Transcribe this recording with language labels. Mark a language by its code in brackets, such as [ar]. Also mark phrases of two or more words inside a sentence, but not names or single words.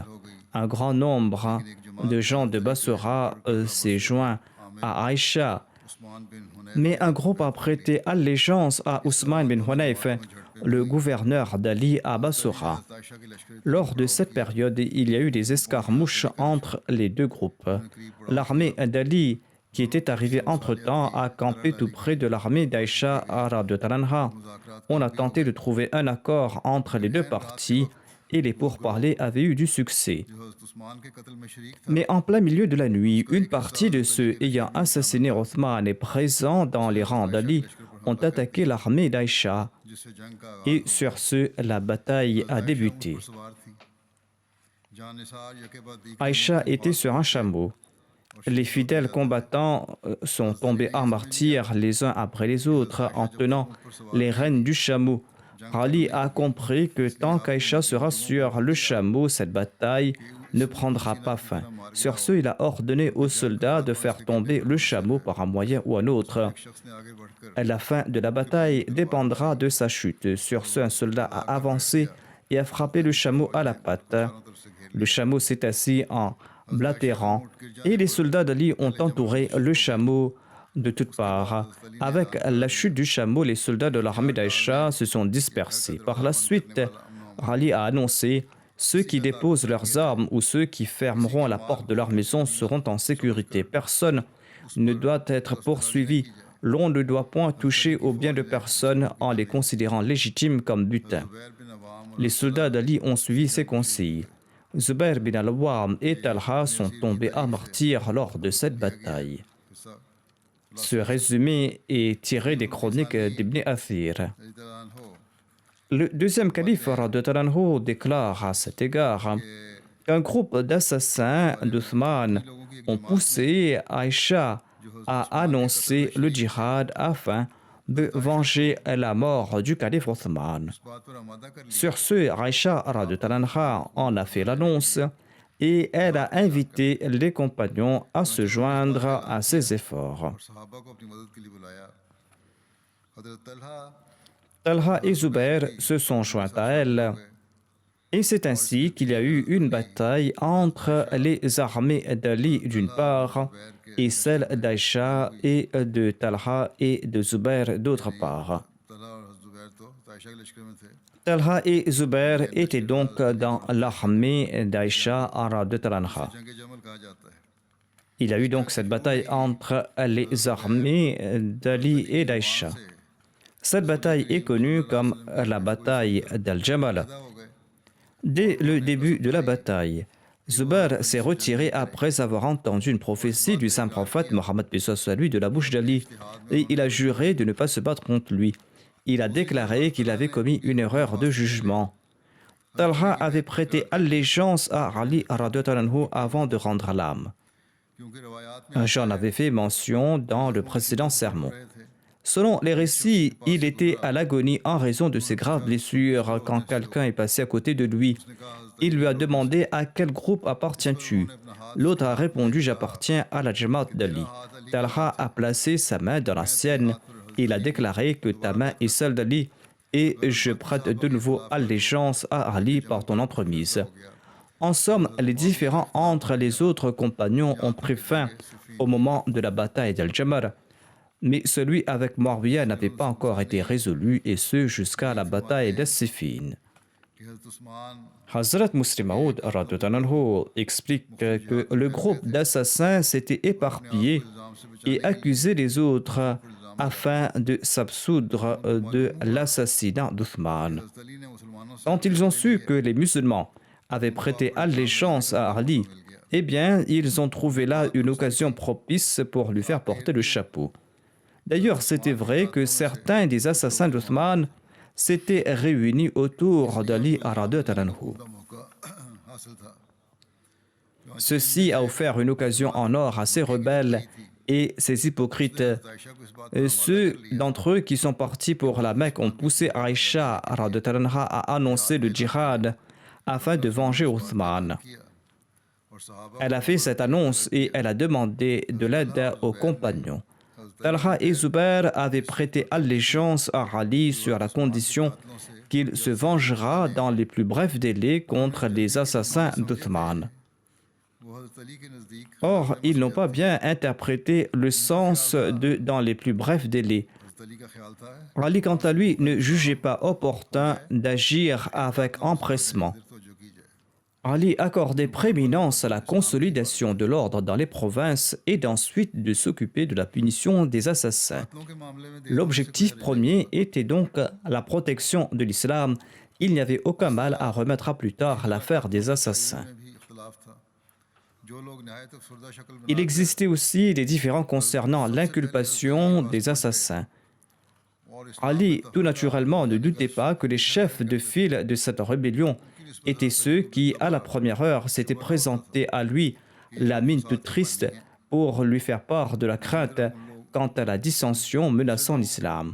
[fr] Un grand nombre de gens de Basora s'est joint à Aïcha, [ur] उस्मान बिन हुनैफ [fr] mais un groupe a prêté allégeance à Ousmane bin Hunayf, le gouverneur d'Ali à Basora. [ur] عائشہ کے لشکر [fr] Lors de cette période, il y a eu des escarmouches entre les deux groupes. L'armée d'Ali, qui était arrivée entre-temps, a campé tout près de l'armée d'Aïcha [ar] رضي الله عنها. [fr] On a tenté de trouver un accord entre les deux parties et les pourparlers avaient eu du succès. [ur] جو حضرت عثمان کے قتل میں شریک تھا [fr] Mais en plein milieu de la nuit, une partie de ceux ayant assassiné Othman et présents dans les rangs d'Ali ont attaqué l'armée d'Aïcha [ur] جس سے جنگ کا [fr] et sur ce, la bataille a débuté. [ur] پر سوار تھی جاں نثار یکے بعد دیگر [fr] Aïcha était sur un chameau. Les fidèles combattants sont tombés en martyrs les uns après les autres en tenant les rênes du chameau. Ali a compris que tant qu'Aïcha sera sur le chameau, cette bataille ne prendra pas fin. Sur ce, il a ordonné aux soldats de faire tomber le chameau par un moyen ou un autre. [ur] شخص نے آگے بڑھ کر [fr] La fin de la bataille dépendra de sa chute. Sur ce, un soldat a avancé et a frappé le chameau à la patte. Le chameau s'est assis en blatérant et les soldats d'Ali ont entouré le chameau de toutes parts. Avec la chute du chameau, les soldats de l'armée d'Aïcha se sont dispersés. Par la suite, Ali a annoncé ceux qui déposent leurs armes ou ceux qui fermeront la porte de leur maison seront en sécurité. Personne ne doit être poursuivi. L'on ne doit point toucher aux biens de personne en les considérant légitimes comme butin. [ur] ज़ुबैर बिन अवाम [fr] Les soldats d'Ali ont suivi ses conseils. Zubair bin al-Awwam et Talha sont tombés à martyrs lors de cette bataille. [ur] हिस्सा [fr] Ce résumé est tiré des chroniques d'Ibn Athir. [ar] رضي الله عنه [fr] Le deuxième calife [ar] رضي الله عنه [fr] déclare à cet égard qu'un groupe d'assassins d'Uthman ont poussé Aïcha à annoncer le djihad afin de venger la mort du calife Othman. [ur] اس بات پر آمادہ کر لیا [fr] Sur ce, Aïcha [ar] رضي الله عنها [fr] en a fait l'annonce et elle a invité les compagnons à se joindre à ses efforts. [ur] اور صحابہ کو اپنی مدد کے لیے بلایا. حضرت طلحہ [fr] Talha et Zubair se sont joints à elle. Et c'est ainsi qu'il y a eu une bataille entre les armées d'Ali d'une part et celles d'Aïcha et de Talha et de Zubair d'autre part. [ur] طلحہ اور زبیر تو عائشہ کے لشکر میں تھے. [fr] Talha et Zubair étaient donc dans l'armée d'Aïcha [ar] رضي الله عنها. [ur] جنگ جمل کہا جاتا ہے. [fr] Il y a eu donc cette bataille entre les armées d'Ali et d'Aïcha. Cette bataille est connue comme la bataille d'Al-Jamal. [ur] پیدا ہو گئے. [fr] Dès le début de la bataille, Zubair s'est retiré après avoir entendu une prophétie du saint prophète Mohammed lui de la bouche d'Ali et il a juré de ne pas se battre contre lui. Il a déclaré qu'il avait commis une erreur de jugement. Talha avait prêté allégeance à Ali [ar] رضي الله عنه [fr] avant de rendre l'âme. [ur] کیونکہ روایات میں [fr] J'en avais fait mention dans le précédent sermon. [ur] رہے تھے. [fr] Selon les récits, il était à l'agonie en raison de ses graves blessures quand quelqu'un est passé à côté de lui. Il lui a demandé à quel groupe appartiens-tu. L'autre a répondu j'appartiens à la Jamaat d'Ali. Talha a placé sa main dans la sienne. Il a déclaré que ta main est celle d'Ali et je prête de nouveau allégeance à Ali par ton entremise. En somme, les différends entre les autres compagnons ont pris fin au moment de la bataille d'Al-Jamal. Mais celui avec Muawiyah n'avait pas encore été résolu, et ce jusqu'à la bataille d'As-Siffin. [ur] کہ حضرت عثمان [fr] Hazrat Muslim Maud [ar] رضي الله عنه [fr] explique que le groupe d'assassins s'était éparpillé et accusait les autres afin de s'absoudre de l'assassinat d'Uthman. [ur] حضرت علی نے مسلمانوں سے [fr] Quand ils ont su que les musulmans avaient prêté allégeance à Ali, eh bien, ils ont trouvé là une occasion propice pour lui faire porter le chapeau. D'ailleurs, c'était vrai que certains des assassins d'Uthman s'étaient réunis autour d'Ali [ar] رضي الله عنه. [ur] کا موقع حاصل تھا. [fr] Ceci a offert une occasion en or à ces rebelles et ces hypocrites. [ur] عائشہ کو اس بات [fr] Ceux d'entre eux qui sont partis pour la Mecque ont poussé Aïcha [ar] رضي الله عنها [fr] à annoncer le djihad afin de venger Uthman. [ur] کیا اور صحابہ [fr] Elle a fait cette annonce et elle a demandé de l'aide aux compagnons. Talha et Zubair avaient prêté allégeance à Ali sur la condition qu'il se vengera dans les plus brefs délais contre les assassins d'Uthman. [ur] وہ حضرت علی کے نزدیک [fr] Or, ils n'ont pas bien interprété le sens de « dans les plus brefs délais ». [ur] حضرت علی کا خیال تھا [fr] Ali, quant à lui, ne jugeait pas opportun d'agir avec empressement. [ur] تو جو کی جائے. [fr] Ali accordait prééminence à la consolidation de l'ordre dans les provinces et d'ensuite de s'occuper de la punition des assassins. [ur] قتلوں کے معاملے میں [fr] L'objectif premier était donc la protection de l'islam. Il n'y avait aucun mal à remettre à plus tard l'affaire des assassins. [ur] میں بھی اختلاف تھا. جو لوگ نہایت افسردہ شکل بنا [fr] Il existait aussi des différends concernant l'inculpation des assassins. [ur] اور اس [fr] Ali, tout naturellement, ne doutait pas que les chefs de file de cette rébellion étaient ceux qui, à la première heure, s'étaient présentés à lui, la mine toute triste, pour lui faire part de la crainte quant à la dissension menaçant l'islam.